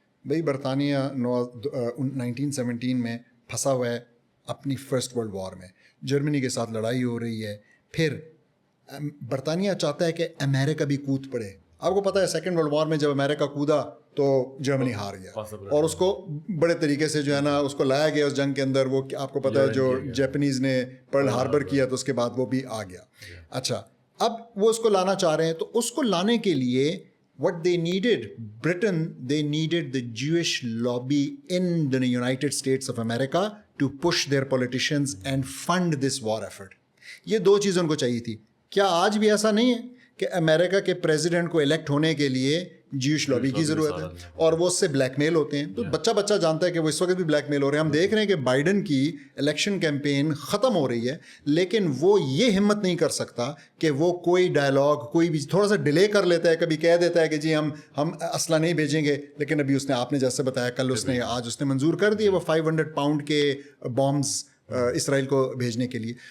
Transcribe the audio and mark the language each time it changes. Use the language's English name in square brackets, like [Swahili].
[Urdu] بھائی برطانیہ 1917 میں پھنسا ہوا ہے اپنی فرسٹ ورلڈ وار میں, جرمنی کے ساتھ لڑائی ہو رہی ہے, پھر برطانیہ چاہتا ہے کہ امریکہ بھی کود پڑے. آپ کو پتہ ہے سیکنڈ ورلڈ وار میں جب امریکہ کودا تو جرمنی ہار گیا, اور اس کو بڑے طریقے سے جو ہے نا اس کو لایا گیا اس جنگ کے اندر. وہ آپ کو پتہ ہے جو جیپنیز نے پرل ہاربر کیا تو اس کے بعد وہ بھی آ گیا. اچھا, اب وہ اس کو لانا چاہ رہے ہیں, تو اس کو لانے کے لیے [English] what they needed, Britain, they needed the Jewish lobby in the United States of America to push their politicians and fund this war effort. [Urdu] یہ دو چیزیں ان کو چاہیے تھی. کیا آج بھی ایسا نہیں ہے کہ امریکہ کے پریزیڈنٹ کو الیکٹ ہونے کے لیے جیوش لابی کی ضرورت ہے, اور وہ اس سے بلیک میل ہوتے ہیں؟ تو بچہ جانتا ہے کہ وہ اس وقت بھی بلیک میل ہو رہے ہیں. ہم دیکھ رہے ہیں کہ بائیڈن کی الیکشن کیمپین ختم ہو رہی ہے, لیکن وہ یہ ہمت نہیں کر سکتا کہ وہ کوئی ڈائلاگ کوئی بھی تھوڑا سا ڈیلے کر لیتا ہے, کبھی کہہ دیتا ہے کہ جی ہم اسلحہ نہیں بھیجیں گے, لیکن ابھی اس نے, آپ نے جیسے بتایا کل اس نے, آج اس نے منظور کر دیے وہ 500 پاؤنڈ کے بامز اسرائیل کو بھیجنے کے لیے.